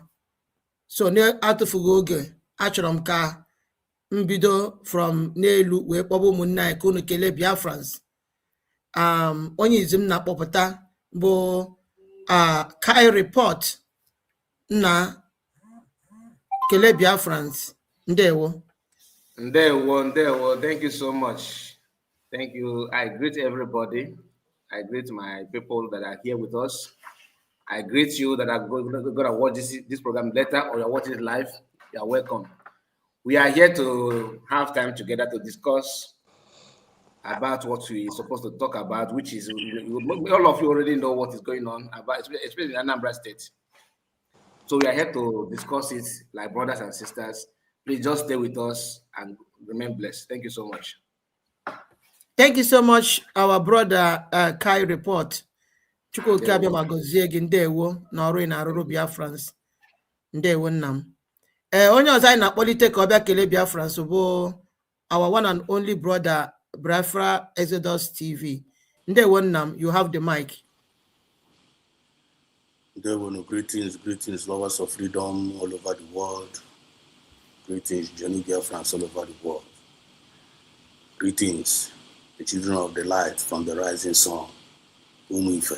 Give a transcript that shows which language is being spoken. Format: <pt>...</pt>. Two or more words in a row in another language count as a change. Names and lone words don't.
<ig>So na-atụfughị oge, achọrọ m ka mbido from n'elu wee kpọba ụmụnne anyị ka unu kelee Biafrans. Onye izi m na-akpọpụta bụ Kai Report na kelee Biafrans. Ndewo.</ig> <en>Thank you so much. Thank you. I greet everybody. I greet my people that are here with us. I greet you that are going to watch this program later or you're watching it live. You're welcome. We are here to have time together to discuss about what we're supposed to talk about, which is, all of you already know what is going on, about, especially in Anambra State. So we are here to discuss it like brothers and sisters. Please just stay with us and remain blessed. Thank you so much. Thank you so much, our brother Kai Report.</en> <ig>Chukwu Okiabia magozie gị, ndewo na ọrụ ị na-arụrụ Biafrans. Ndewo nnam. Onye ọzọ anyị na-akpọlite ka ọ bịa kelee Biafrans bụ</ig> <en>our one and only brother Biafra Exodus TV.</en> <ig>Ndewo nnam,</ig> <en>you have the mic. Ndewo, greetings, lovers of freedom all over the world. Greetings, Johnny Biafrans all over the world. Greetings, the children of the light from the rising sun, Umuife.</en>